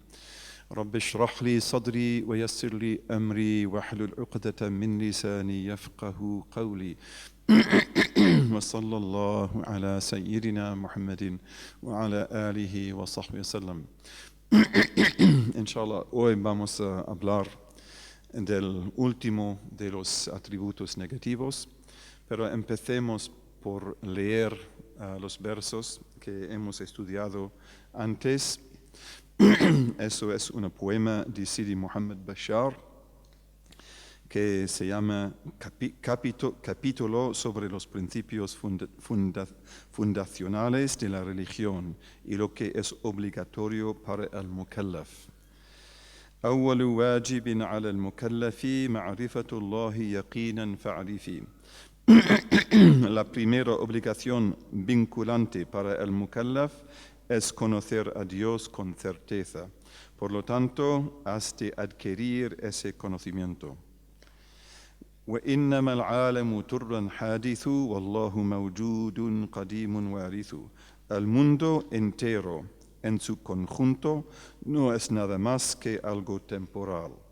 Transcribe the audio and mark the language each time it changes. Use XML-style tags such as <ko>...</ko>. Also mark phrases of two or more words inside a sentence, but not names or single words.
<ar>رب اشرح لي صدري ويسر لي أمري واحلل عقدة من لساني يفقه قولي. وصلى الله على سيدنا محمد وعلى آله وصحبه وسلم.</ar> <es>Inshallah, hoy vamos a hablar del último de los atributos negativos, pero empecemos por leer los versos que hemos estudiado antes. Eso es un poema de Sidi Muhammad Bashar que se llama Capítulo sobre los principios fundacionales de la religión y lo que es obligatorio para el mukallaf.</es> <ar>أول واجب على المكلف معرفة الله يقينا فاعرفي.</ar> <es>La primera obligación vinculante para el mukallaf es conocer a Dios con certeza. Por lo tanto, has de adquirir ese conocimiento.</es> <ar>وإنما العالم ترا حادث والله موجود قديم وارث.</ar> <es>El mundo entero en su conjunto no es nada más que algo temporal.</es>